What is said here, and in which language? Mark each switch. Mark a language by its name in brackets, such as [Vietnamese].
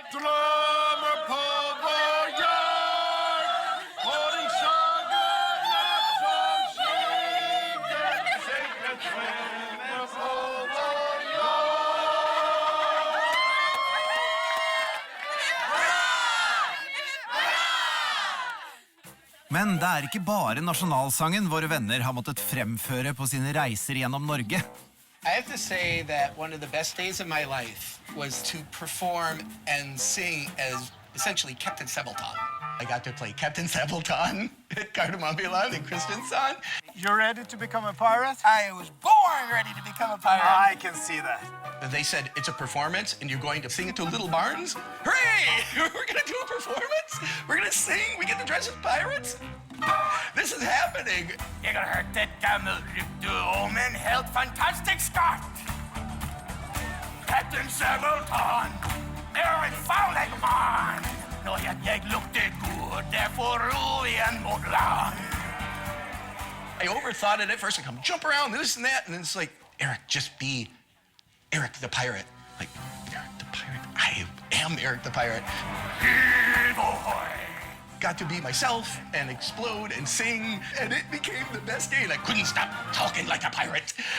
[Norwegian] Drømmer på vår jord, og den sagaen som skjenker drømmer på vår jord. Men det er ikke bare nasjonalsangen våre venner har måttet fremføre på sine reiser gjennom Norge. [English] I have to say that one of the best days of my life was to perform and sing as essentially Captain Sebeltan. I got to play Captain Sebeltan at Kardemombiland in Kristiansand. You're ready to become a pirate? I was born ready to become a pirate. I can see that. They said, it's a performance and you're going to sing it to little barns? Hooray! We're gonna do a performance? We're gonna sing? We get to dress as pirates? This is happening. [Norwegian] Jeg har hørt et gammelt rykte om en helt fantastisk skatt. Captain Sebeltan en farlig mann. Når jeg lukter god, derfor ro igjen mot land. [English] I overthought it at first. I come jump around, this and that, and then it's like, Eric, just be Eric the pirate. Like, Eric the pirate? I am Eric the pirate. Got to be myself and explode and sing, and it became the best day, and I couldn't stop talking like a pirate.